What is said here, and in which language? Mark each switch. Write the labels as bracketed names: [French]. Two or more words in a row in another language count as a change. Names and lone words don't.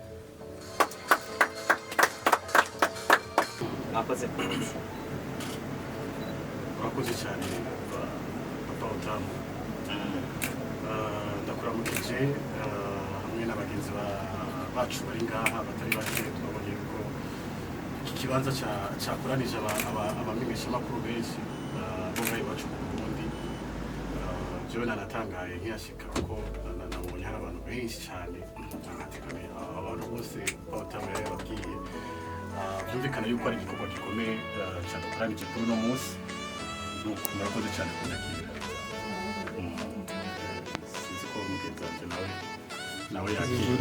[Rundi] murakoze cyane papa utamu ndakuramukije hamwe n'abagenzi bacu bari ngaha batari bake twabonye yuko iki kibanza cyakoranije abamenyesha makuru benshi bo ngaho iwacu mu Burundi jewe nanatangaye nkiyashika kuko nabonye hari abantu benshi cyane nkatekane abantu bose utamu yababwiye byumvikana yuko ari igikorwa gikomeye cyadukoranije kuri uno munsi murakoze cyane kunyakira sinzi ko mugenzi wanje nawe yakira